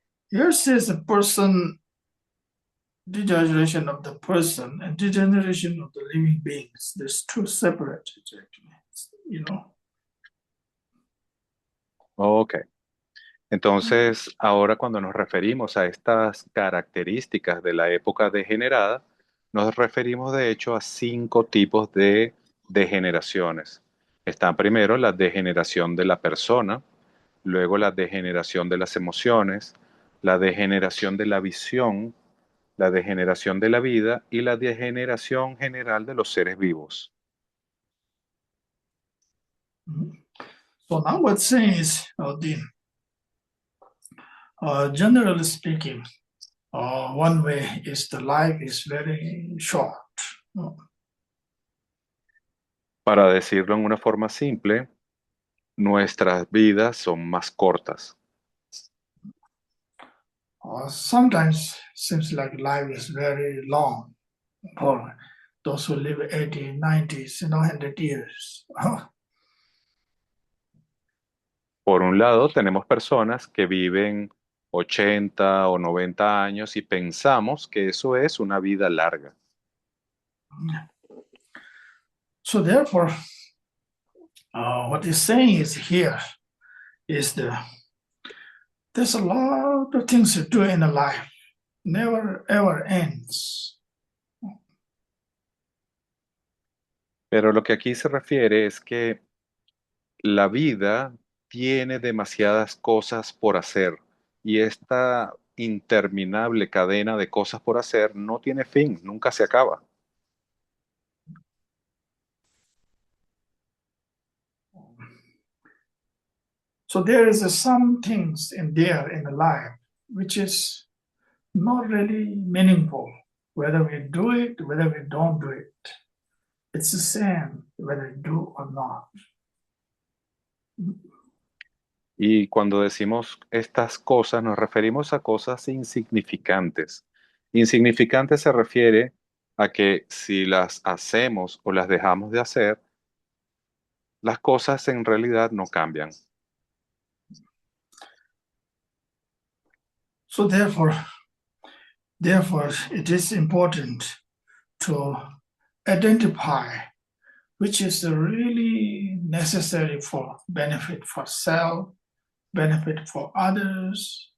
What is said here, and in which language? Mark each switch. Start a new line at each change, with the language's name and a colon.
English: Yours says the person, degeneration of the person and degeneration of the living beings. There's two separate, actually. You know. Ok.
Spanish: Entonces, ahora cuando nos referimos a estas características de la época degenerada, nos referimos de hecho a cinco tipos de degeneraciones. Están primero la degeneración de la persona, luego la degeneración de las emociones, la degeneración de la visión, la degeneración de la vida y la degeneración general de los seres vivos. Mhm.
English: So now what's saying is, generally speaking, one way is the life is very short.
Spanish: Para decirlo en una forma simple, nuestras vidas son más cortas.
English: Sometimes seems like life is very long for those who live 80, 90s, 100 years.
Spanish: Por un lado, tenemos personas que viven 80 o 90 años y pensamos que eso es una vida larga.
English: So therefore, what he's saying is here is there's a lot of things to do in a life, never ever ends.
Spanish: Pero lo que aquí se refiere es que la vida tiene demasiadas cosas por hacer y esta interminable cadena de cosas por hacer no tiene fin, nunca se acaba.
English: So there is some things in there in the life which is not really meaningful, whether we do it, whether we don't do it. It's the same whether we do or not.
Spanish: Y cuando decimos estas cosas nos referimos a cosas insignificantes. Insignificante se refiere a que si las hacemos o las dejamos de hacer, las cosas en realidad no cambian.
English: So therefore, it is important to identify which is really necessary for benefit for self, benefit for others.